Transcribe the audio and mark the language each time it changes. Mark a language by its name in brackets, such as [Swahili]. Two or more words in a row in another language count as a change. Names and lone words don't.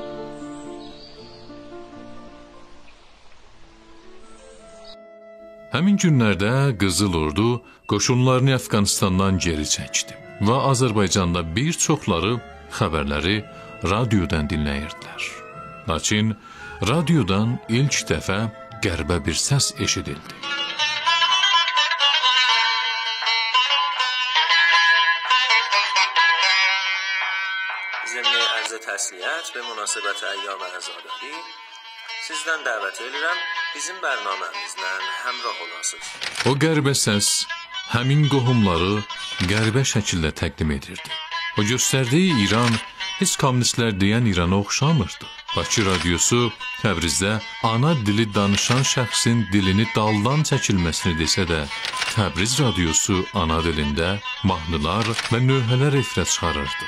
[Azerbaijani] Həmin günlərdə Qızıl Ordu qoşunlarını Əfqanistandan geri çəkdi və Azərbaycanda bir çoxları xəbərləri radiodan dinləyirdilər. Lakin radiodan ilk dəfə qərbə bir səs eşidildi. [Persian] ضمن عرض تسلیت به مناسبت ایام عزاداری [Azerbaijani] sizdən dəvət edirəm, bizim bərnaməmizlə həmrah olasınız. O qərbə səs həmin qohumları qərbə şəkildə təqdim edirdi. O göstərdiyi İran heç kommunistlər deyən İrana oxşamırdı. Bakı Radiosu Təbrizdə ana dili danışan şəxsin dilini daldan çəkilməsini desə də, Təbriz Radiosu ana dilində mahnılar və nöhələr efirə çıxarırdı.